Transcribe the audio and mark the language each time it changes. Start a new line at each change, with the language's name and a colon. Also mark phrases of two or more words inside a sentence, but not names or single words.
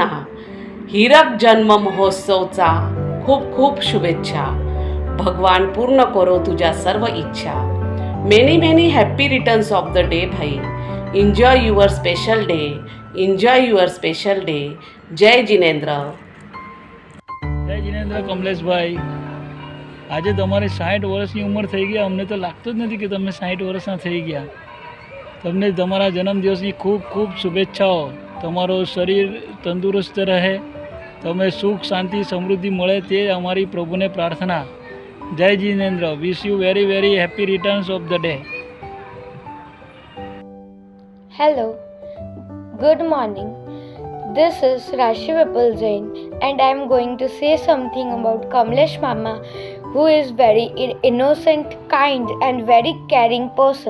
Marathi: हीरक जन्म महोत्सवचा खूप खूप शुभेच्छा. भगवान पूर्ण करो तुझ्या सर्व इच्छा.
English: Many happy returns of the day भाई. Enjoy your special day. Enjoy your special day.
Marathi: जय जिनेंद्र.
Gujarati: જય જીનેન્દ્ર કમલેશભાઈ. આજે તમારી 60 વર્ષની ઉંમર થઈ ગઈ. અમને તો લાગતું જ નથી કે તમે 60 વર્ષના થઈ ગયા. તમને તમારા જન્મદિવસની ખૂબ ખૂબ શુભેચ્છાઓ. તમારું શરીર તંદુરસ્ત રહે, તમે સુખ શાંતિ સમૃદ્ધિ મળે તે અમારી પ્રભુને પ્રાર્થના. જય જીનેન્દ્ર.
English: Wish you very happy returns of the day. Hello, good morning. This is Rashi Vipul Jain and I am going to say something about Kamlesh Mama, who is very innocent, kind and very caring person.